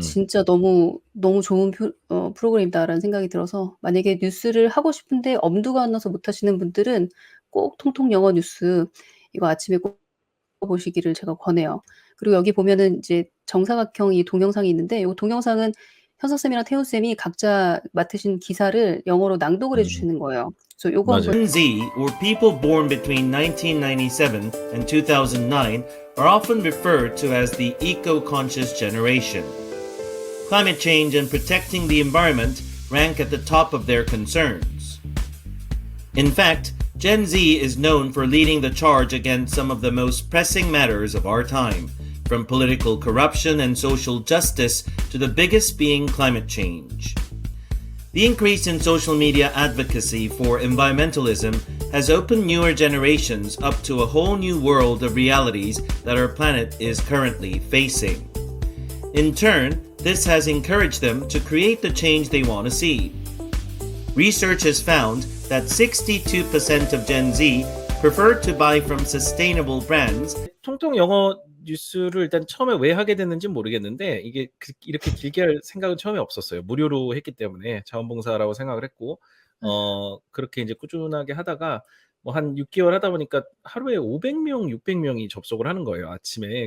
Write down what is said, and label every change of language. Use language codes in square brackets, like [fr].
[ko] 진짜 너무, 너무 좋은 프로그램이다라는 생각이 들어서, 만약에 뉴스를 하고 싶은데 엄두가 안 나서 못 하시는 분들은 꼭 통통 영어 뉴스 이거 아침에 꼭 보시기를 제가 권해요. 그리고 여기 보면은 이제 정사각형 이 동영상이 있는데, 요 동영상은 현석 쌤이랑 태훈 쌤이 각자 맡으신 기사를 영어로 낭독을 해 음. 주시는 거예요. 그래서 요거 맞아요. 한번. [en] Gen Z, or people born between 1997 and 2009, are often referred to as the eco-conscious generation. Climate change and protecting the environment rank at the top of their concerns. In fact, Gen Z is known for leading the charge against some of the most pressing matters of our time, from political corruption and social justice to the biggest being climate change. The increase in social media advocacy for environmentalism has opened newer generations up to a whole new world of realities that our planet is currently facing. In turn, this has encouraged them to create the change they want to see. Research has found that 62% of Gen Z prefer to buy from sustainable brands. [ko] 통통 영어 뉴스를 일단 처음에 왜 하게 됐는지는 모르겠는데 이게 이렇게 길게 할 생각은 처음에 없었어요. 무료로 했기 때문에 자원봉사라고 생각을 했고 그렇게 이제 꾸준하게 하다가 뭐 한 6개월 하다 보니까 하루에 500명, 600명이 접속을 하는 거예요, 아침에.